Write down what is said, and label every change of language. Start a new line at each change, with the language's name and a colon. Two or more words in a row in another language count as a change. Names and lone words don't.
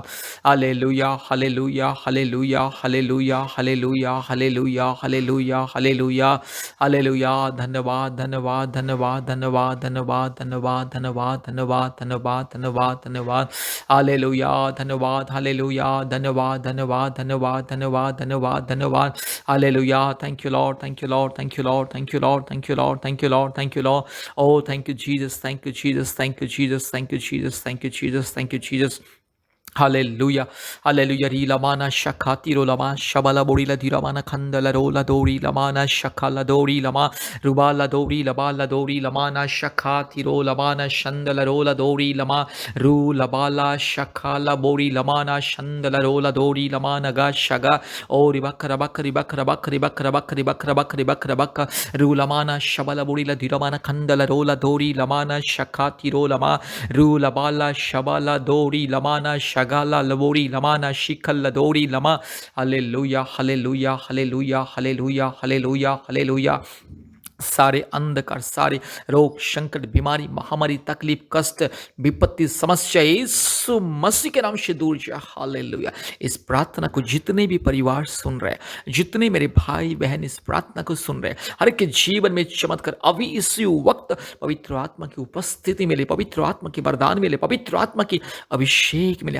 Hindi: हालेलुया, हालेलुया, हालेलुया, हालेलुया, हालेलुया, हालेलुया, हालेलुया, हालेलुया, हालेलुया। धन्यवाद, धन्यवाद, धन्यवाद, धन्यवाद, धन्यवाद, धन्यवाद, धन्यवाद, धन्यवाद, धन्यवाद, धन्यवाद, धन्यवाद। हालेलुया, धन्यवाद, हालेलुया, धन्यवाद, धन्यवाद, धन्यवाद, धन्यवाद, धन्यवाद, धन्यवाद। हालेलुया।
English: Thank you Lord, thank you Lord, thank you Lord, thank you Lord, thank you Lord, thank you Lord, thank you Lord. Oh, thank you, Jesus. Thank you, Jesus. Thank you, Jesus. Thank you, Jesus. Thank you, Jesus. Thank you, Jesus. Hallelujah, hallelujah. Rilamana shakati rolama shabala borila diramana khandala rola dori lamana shakala dori lama rubala dori labala dori lamana shakati rolamana shandala rola dori lama ru labala shakala bori lamana shandala rola dori lamana ga shaga ori bakra bakri bakra bakri bakra bakri bakra bakri bakra bakra ru lamana shabala borila diramana khandala rola dori lamana shakati rolama ru labala shabala dori lamana shagala labori lamana shikal ladori lama. Hallelujah, hallelujah, hallelujah, hallelujah, hallelujah, hallelujah.
Hindi: सारे अंधकार, सारे रोग, संकट, बीमारी, महामारी, तकलीफ, कष्ट, विपत्ति, समस्या यीशु मसीह के नाम से दूर जाए। हालेलुया। इस प्रार्थना को जितने भी परिवार सुन रहे हैं, जितने मेरे भाई बहन इस प्रार्थना को सुन रहे हैं, हर एक के जीवन में चमत्कार अभी इसी वक्त पवित्र आत्मा की उपस्थिति मिले, पवित्र आत्मा की वरदान मिले, पवित्र आत्मा की अभिषेक मिले।